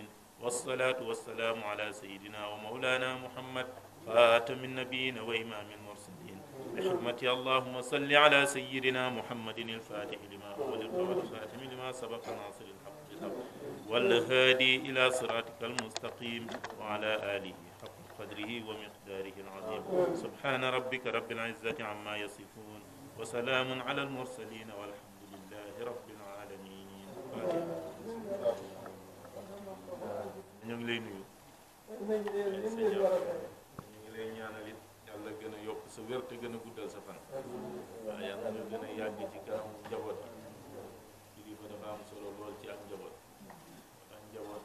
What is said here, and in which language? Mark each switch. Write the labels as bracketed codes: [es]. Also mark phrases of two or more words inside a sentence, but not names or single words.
[ar] والصلاة والسلام على سيدنا ومولانا محمد خاتم النبيين وإمام المرسلين بحرمة اللهم صل على سيدنا محمد الفاتح لما أغلق والخاتم لما سبق ناصر الحق بالحق والهادي إلى صراطك المستقيم وعلى آله حق قدره ومقداره العظيم. سبحان ربك رب العزة عما يصفون وسلام على المرسلين والحمد لله رب العالمين. [wo] ñu ngi lay nuyu ñu ngi lay ñaanal it yàlla gën a yokk sa wér te gën a guddal sa fan waaw yàlla nga gën a yàgg ci kanam njaboot kilifa dafa am solo lool ci ak njaboot ndax njaboot